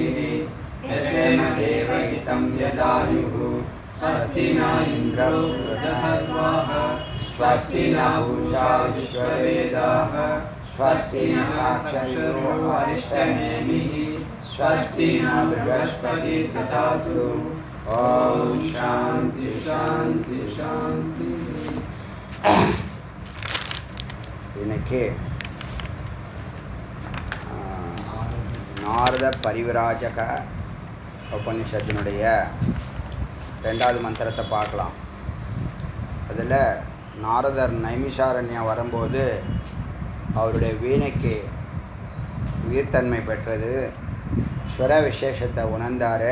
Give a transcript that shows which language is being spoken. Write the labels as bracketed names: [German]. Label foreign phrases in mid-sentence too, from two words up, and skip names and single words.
[Sanskrit] यशेमदेवहितं यदायुः स्वस्ति न इन्द्रो वृद्धसर्वाः स्वस्ति न पूषा विश्ववेदाः स्वस्ति न साक्षरो अरिष्टनेमिः स्वस्ति न बृहस्पतिर्दधातु। ओम शांति शांति शांति। [Tamil] இன்னைக்கு நாரத பரிவிராஜக உபனிஷத்தினுடைய ரெண்டாவது மந்திரத்தை பார்க்கலாம். அதில் நாரதர் நைமிஷாரண்யம் வரும்போது அவருடைய வீணைக்கு உயிர்த்தன்மை பெற்றது, ஸ்வர விசேஷத்தை உணர்ந்தார்.